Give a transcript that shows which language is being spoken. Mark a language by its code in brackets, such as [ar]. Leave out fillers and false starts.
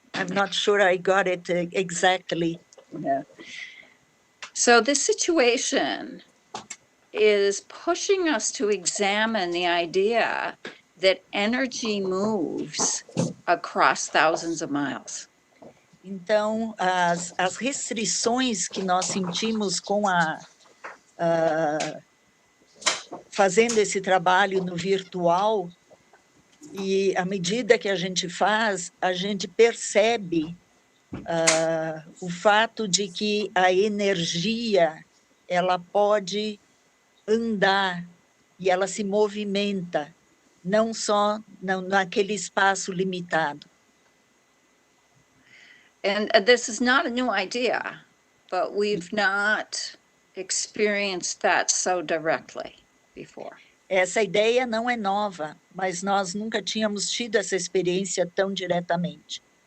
[en] I'm not sure I got it exactly. Yeah. So this situation is pushing us to examine the idea that energy moves across thousands of miles. [pt] Então, as restrições que nós sentimos com fazendo esse trabalho no virtual, e à medida que a gente faz, a gente percebe o fato de que a energia, ela pode andar e ela se movimenta, não só naquele espaço limitado. [en] And this is not a new idea, but we've not experienced that so directly before. [pt] Essa ideia não é nova, mas nós nunca tínhamos tido essa experiência tão diretamente.